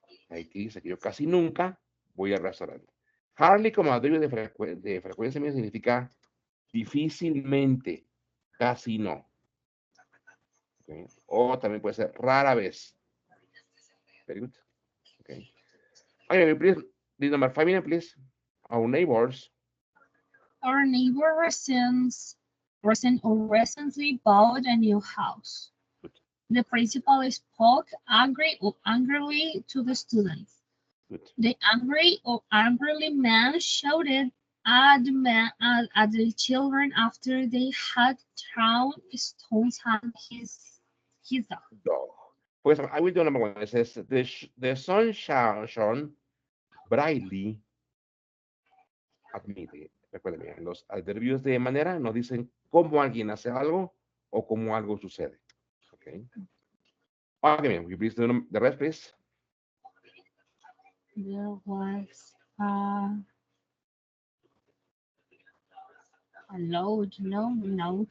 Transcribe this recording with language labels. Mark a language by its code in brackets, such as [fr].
[es] Aquí dice que yo casi nunca voy al restaurante. [en] Hardly [es] como adverbio de frecuencia media significa difícilmente, casi no. Okay. O también puede ser rara vez. [en] Very good. Okay. Okay, please, this number 5 minutes, please. Our neighbors. Our neighbor recently bought a new house. Good. The principal spoke angrily to the students. Good. The angry or angrily man shouted at the children after they had thrown stones at his dog. Pues I will do number 1. It says the sun shone brightly at midday. [es] Recuerden, los adverbios de manera nos dicen cómo alguien hace algo o cómo algo sucede. [en] Okay. Okay, will you please do the rest, please? There was a loud knocking.